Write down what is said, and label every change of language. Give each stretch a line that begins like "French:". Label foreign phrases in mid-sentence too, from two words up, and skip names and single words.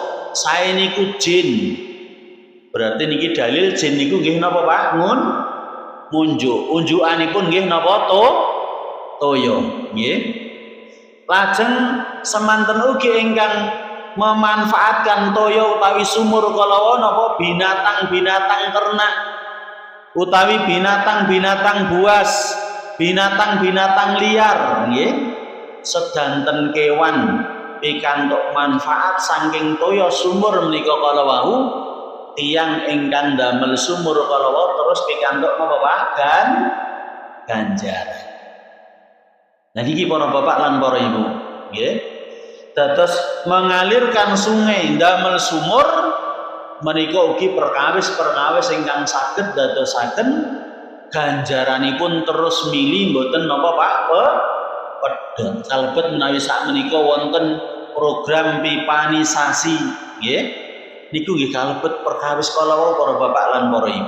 Javanese: sae niku jin berarti niki dalil jin niku nggih napa Pak ngunjuk unjukanipun nggih napa toya nggih lajeng semanten ugi ingkang memanfaatkan toya utawi sumur kala napa binatang-binatang ternak utawi binatang-binatang buas binatang-binatang liar nggih sedanten kewan pikantuk manfaat saking toya sumur menika kala wau tiyang ingkang damel sumur kala wau terus pikantuk napa Pak ganjaran. Nah niki para bapak lan para ibu nggih dados
Indonesian: mengalirkan sungai
Javanese: damel sumur menika ugi perkawis-perkawis ingkang saged dadosaken ganjaranipun terus mili mboten napa Pak pedhot kalebet menawi sak menika wonten program pipanisasi nggih niku nggih kalebet perkawis kala wau para bapak lan para ibu.